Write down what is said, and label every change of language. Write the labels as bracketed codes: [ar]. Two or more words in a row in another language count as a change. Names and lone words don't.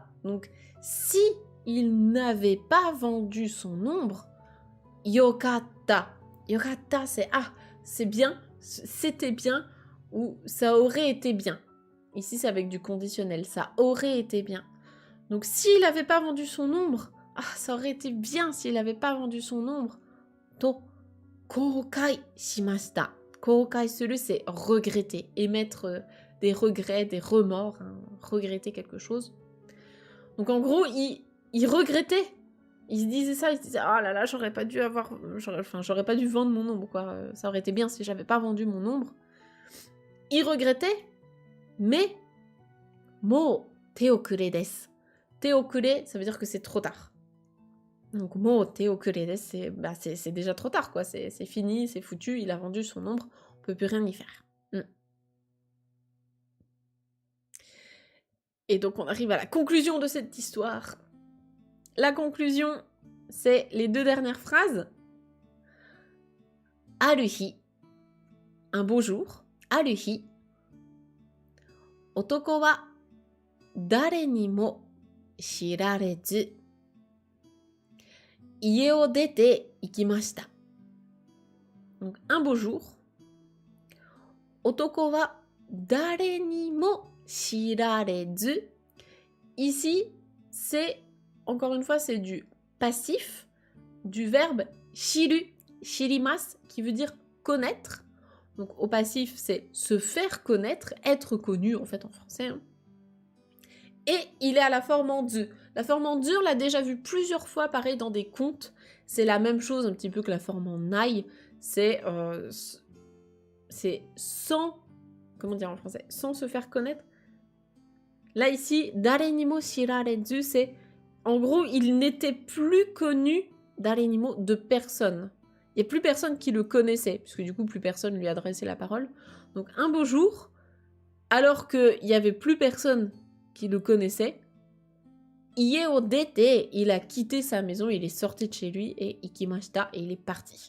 [fr] Donc, si il n'avait pas vendu son ombre, yokatta. Yokatta, c'est c'est bien, c'était bien, ou ça aurait été bien. Ici, c'est avec du conditionnel. Ça aurait été bien. Donc, s'il n'avait pas vendu son ombre, ça aurait été bien s'il n'avait pas vendu son ombre. To, [ja] 後悔しました. 後悔する, [fr] c'est regretter, émettre des regrets, des remords, hein, regretter quelque chose. Donc, en gros, il regrettait. Il se disait ça, il se disait, oh là là, j'aurais pas dû vendre mon ombre, quoi. Ça aurait été bien si j'avais pas vendu mon ombre. Il regrettait, mais [ja] もう手遅れです. [fr] Teokure, ça veut dire que c'est trop tard. [ja] Donc もう手遅れです, [fr] c'est déjà trop tard, quoi. C'est fini, c'est foutu, il a vendu son ombre, on peut plus rien y faire. Et donc on arrive à la conclusion de cette histoire. La conclusion, c'est les deux dernières phrases. Aruhi, un beau jour. [ja] ある日、男は誰にも知られず家を出て行きました. [fr] Donc un beau jour. [ja] 男は誰にも知られず. [fr] Ici, c'est, encore une fois, c'est du passif du verbe [ja] 知る、知ります, [fr] qui veut dire connaître. Donc au passif, c'est se faire connaître, être connu en fait en français. Hein. Et il est à la forme en du. La forme en du, on l'a déjà vu plusieurs fois, pareil, dans des contes. C'est la même chose un petit peu que la forme en nai. C'est sans, comment dire en français, sans se faire connaître. Là ici, [ja] 誰にも知られず, [fr] c'est en gros, il n'était plus connu [ja] 誰にも [fr] de personne. Il n'y a plus personne qui le connaissait, puisque du coup, plus personne lui adressait la parole. Donc, un beau jour, alors qu'il n'y avait plus personne qui le connaissait, [ja] 家を出て, [fr] il a quitté sa maison, il est sorti de chez lui, et ikimashita, et il est parti.